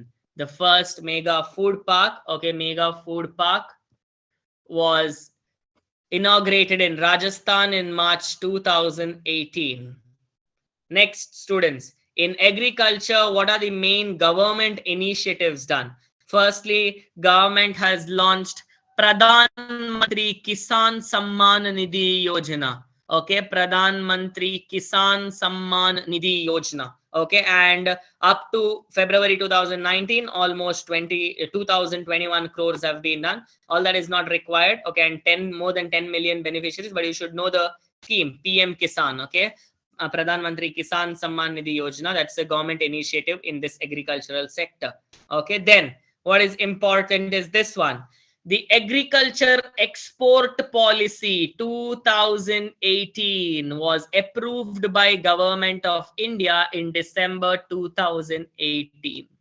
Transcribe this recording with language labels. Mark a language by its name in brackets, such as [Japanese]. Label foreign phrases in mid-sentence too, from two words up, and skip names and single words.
[English] The first mega food park, okay, mega food park was inaugurated in Rajasthan in March 2018. Next, students, in agriculture, what are the main government initiatives done? Firstly, government has launched Pradhan Mantri Kisan Samman Nidhi Yojana. Okay, Pradhan Mantri Kisan Samman Nidhi Yojana. Okay, and up to February 2019, almost 2021 crores have been done. All that is not required. Okay, and more than 10 million beneficiaries, but you should know the scheme, PM Kisan. Okay, Pradhan Mantri Kisan Samman Nidhi Yojana. That's a government initiative in this agricultural sector. Okay, then what is important is this one. The Agriculture Export Policy 2018 was approved by Government of India in December 2018.